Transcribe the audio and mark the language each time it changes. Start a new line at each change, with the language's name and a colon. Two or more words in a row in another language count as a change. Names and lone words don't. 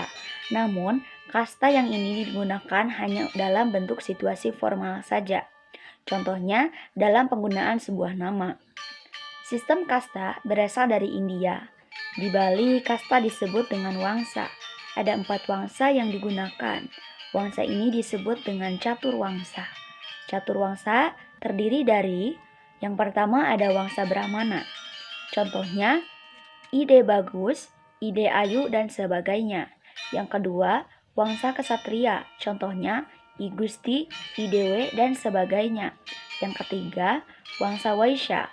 Indonesian: Namun, kasta yang ini digunakan hanya dalam bentuk situasi formal saja. Contohnya, dalam penggunaan sebuah nama. Sistem kasta berasal dari India. Di Bali, kasta disebut dengan wangsa. Ada 4 wangsa yang digunakan. Wangsa ini disebut dengan catur wangsa. Catur wangsa terdiri dari, yang pertama ada wangsa Brahmana. Contohnya, ide bagus, ide ayu, dan sebagainya. Yang kedua, wangsa kesatria. Contohnya, I Gusti, I Dewe, dan sebagainya. Yang ketiga, wangsa Waisya.